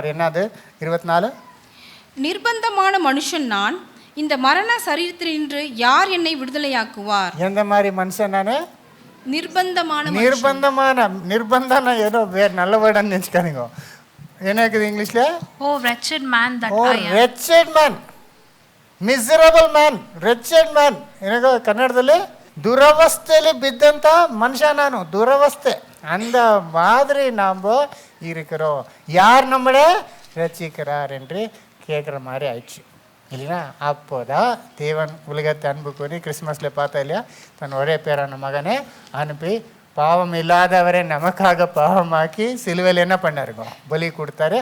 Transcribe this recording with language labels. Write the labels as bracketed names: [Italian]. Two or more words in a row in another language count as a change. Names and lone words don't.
[Tamil] என்னது 24? நிர்பந்தமான மனுஷன் நான், இந்த மரண சரீரத்தினின்று யார் என்னை விடுதலையாக்குவார்? எந்த மாதிரி மனுஷன் நான்? நிர்பந்தம் ஏதோ வேறு நல்ல வேர்டுன்னு நினச்சிக்காதீங்க. என்ன இருக்குது இங்கிலீஷ்ல? [English] Oh wretched man that I am. wretched man, miserable man, wretched man. [Kannada] எனக்கு ಕನ್ನಡದಲ್ಲಿ ದುರವಸ್ಥೆಯಲ್ಲಿ ಬಿದ್ದಂಥ ಮನುಷ್ಯ ನಾನು, ದುರವಸ್ಥೆ. [Tamil] அந்த மாதிரி நாம் இருக்கிறோம். யார் நம்மளை ரட்சிக்கிறார் என்று கேட்குற மாதிரி ஆயிடுச்சு இல்லைங்களா? அப்போதான் தேவன் உலகத்தை அன்பு கூறி கிறிஸ்மஸில் பார்த்தா இல்லையா, தன் ஒரே பேரான மகனை அனுப்பி பாவம் இல்லாதவரை நமக்காக பாவமாக்கி சிலுவையில் என்ன பண்ணாருங்க, பலி கொடுத்தாரு.